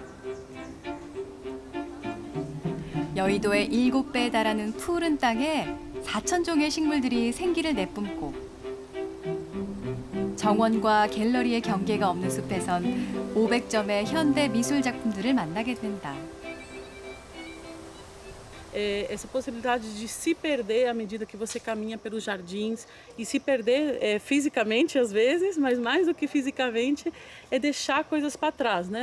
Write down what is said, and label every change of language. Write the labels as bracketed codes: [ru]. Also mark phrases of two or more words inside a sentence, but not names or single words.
[ko] 여의도의 7배에 달하는 푸른 땅에 4,000종의 식물들이 생기를 내뿜고 정원과 갤러리의 경계가 없는 숲에선 500점의 현대 미술 작품들을 만나게 된다. [pt] essa possibilidade de se perder à medida que você caminha pelos jardins e se perder fisicamente às vezes, mas mais do que fisicamente é deixar coisas para trás, né?